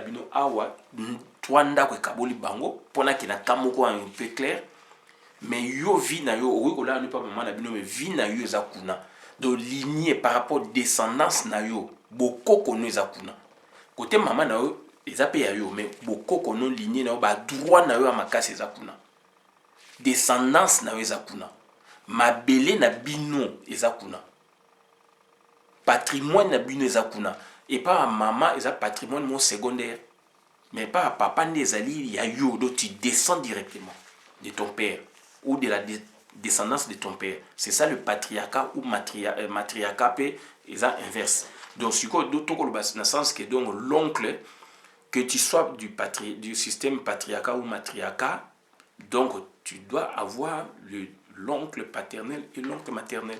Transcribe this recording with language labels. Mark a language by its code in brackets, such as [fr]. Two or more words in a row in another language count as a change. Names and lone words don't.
[ln] bino awa twa ndako ekaboli bango pona ke na ka moko [fr] un peu clair [ln] mais yo vie na yo okoki kolala ni pa mama na bino mais vie na yo eza kuna [fr] donc lignée par rapport descendance [ln] na yo bokoko no eza kuna côté mama na yo eza pe ya yo mais bokoko non lignée na yo ba droit na yo ya makasi eza kuna descendance na yo eza kuna mabele na bino eza kuna patrimoine na bino eza kuna et pas maman eza patrimoine mon secondaire mais pas papa nde ezali ya yo [fr] donc tu descends directement de ton père [ln] ou de la descendance de ton père. [fr] C'est ça le patriarcat ou matriarcat [ln] pe eza [fr] inverse. Donc si quoi d'autres dans le sens que donc l'oncle que tu sois du système patriarcat ou matriarcat, donc tu dois avoir l'oncle paternel et l'oncle maternel.